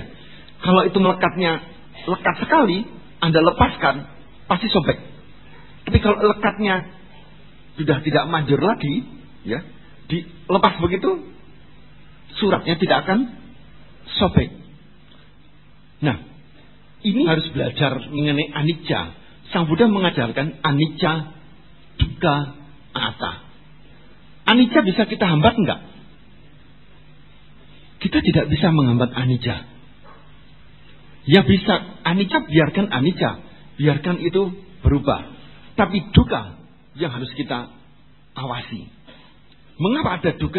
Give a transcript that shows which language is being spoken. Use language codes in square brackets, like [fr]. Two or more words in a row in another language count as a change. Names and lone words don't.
[id] Kalau itu melekatnya lekat sekali, Anda lepaskan, pasti sobek. Tapi kalau lekatnya sudah tidak manjur lagi, ya, dilepas begitu, suratnya tidak akan sobek. Nah, ini harus belajar mengenai anicca. Sang Buddha mengajarkan [pi] anicca, dukkha, anatta. [id] Anicca bisa kita hambat enggak? Kita tidak bisa menghambat anicca. Ya bisa, anicca biarkan anicca, biarkan itu berubah. Tapi dukkha yang harus kita awasi. Mengapa ada dukkha?